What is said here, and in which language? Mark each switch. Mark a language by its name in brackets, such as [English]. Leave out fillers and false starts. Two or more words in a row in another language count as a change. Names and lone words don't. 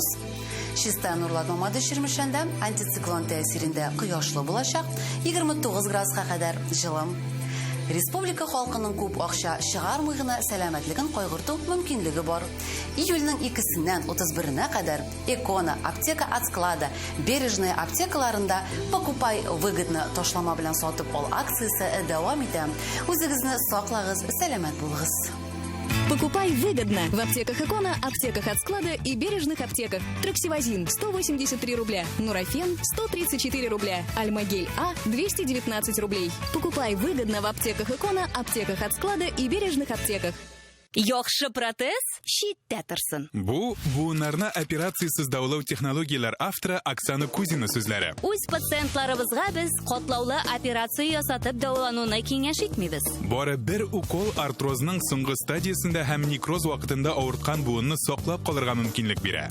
[Tatar] Чиста нурлатма мады ширмешәндә антициклон тәэсирендә кояшлы булачак 29 градуска кадәр җылы. Республика халкының күп акча чыгармый гына сәламәтлеген кайгырту мөмкинлеге бар. Июльнең 2-сеннән 31-на кадәр Экона, Аптека от склада, Бережная аптекаларында покупай выгодно ташлама белән сатып ал акциясе дәвам итә. Үзегезне саклагыз, сәламәт булыгыз. [Russian] Покупай выгодно в аптеках Экона, аптеках от склада и бережных аптеках. Троксивазин 183 рубля, Нурофен 134 рубля, Альмагель А 219 рублей. Покупай выгодно в аптеках Экона, аптеках от склада и бережных аптеках. [Tatar] Яхшы протез читтә торсын. Бу буыннарны операциясыз дәвалау технологиялар авторы Оксана Кузина сүзләре. Үз пациентларыбызга без катлаулы операция ясатып дәвалануны киңәш итмибез. Бары бер укол артрозның соңгы стадиясында һәм некроз вакытында авырткан буынны саклап калырга мөмкинлек бирә.